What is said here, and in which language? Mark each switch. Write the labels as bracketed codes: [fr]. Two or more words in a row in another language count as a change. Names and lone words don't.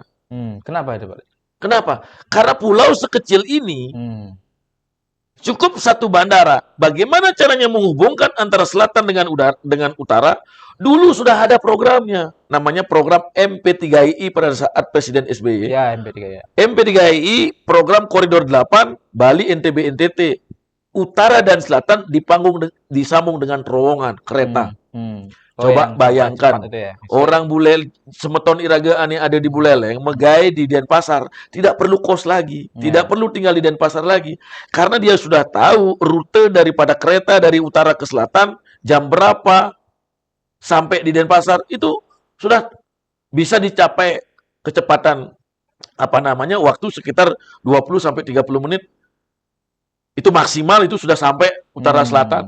[id] Kenapa itu, Pak? Kenapa? Karena pulau sekecil ini cukup satu bandara. Bagaimana caranya menghubungkan antara selatan dengan utara? Dulu sudah ada programnya. Namanya program MP3I pada saat Presiden SBY. MP3I. MP3I program Koridor 8 Bali NTB NTT. Utara dan selatan disambung dengan terowongan kereta. Coba bayangkan, orang Buleleng, [ban] semeton iragaan [id] yang ada di Buleleng, megai di Denpasar, tidak perlu kos lagi, tidak perlu tinggal di Denpasar lagi, karena dia sudah tahu rute daripada kereta dari utara ke selatan, jam berapa sampai di Denpasar, itu sudah bisa dicapai kecepatan, waktu sekitar 20 sampai 30 menit, itu maksimal, itu sudah sampai utara selatan.